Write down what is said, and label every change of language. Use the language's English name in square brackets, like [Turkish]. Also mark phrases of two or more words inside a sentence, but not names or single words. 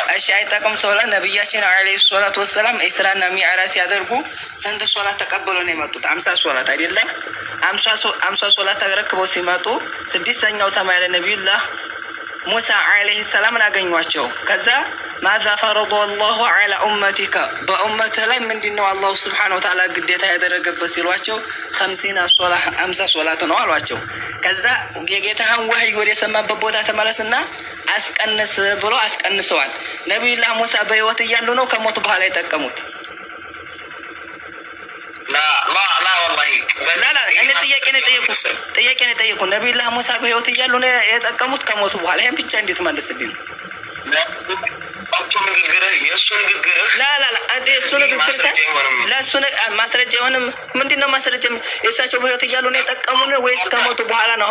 [Amharic] እሺ አይጠቅም ሶላ ነብያችን [Arabic] عليه الصلاة والسلام [Amharic] ኢስራና ሚዕራጅ ሲያደርጉ ስንት ሶላት ተቀበለው ነው የመጡት? 50 ሶላት አይደለም? 50 ሶላት ተረክበው ሲመጡ ስድስተኛው ሰማይ ላይ ነብዩላህ ሙሳ [Arabic] عليه السلام [Amharic] አገኟቸው። ከዛ [Arabic] ماذا فرض الله على امتك [Amharic] በኡመትህ ላይ ምንድነው አላህ [Arabic] سبحانه وتعالى [Amharic] ግዴታ ያደረገበት ሲሏቸው 50 ሶላት ነው አሏቸው። ከዛ የጌታህን ወህይ ወደ ሰማበት ቦታ ተመለስና አስቀንስ ብሎ አስቀንሰዋል። ነብዩላህ ሙሳ በህይወት እያሉ ነው ከሞቱ በኋላ የጠቀሙት? [Arabic] لا والله [Amharic] لا እኔ ጥያቄ ነው የጠየቁት። ነብዩላህ ሙሳ በህይወት እያሉ ነው የጠቀሙት ከሞቱ በኋላ? ይሄን ብቻ እንዴት መልስልኝ ነው? ማስረጃ የሆነም ምንድነው ማስረጃ? የእሳቸው በህይወት እያሉ ነው የጠቀሙን ወይስ ከሞቱ በኋላ ነው?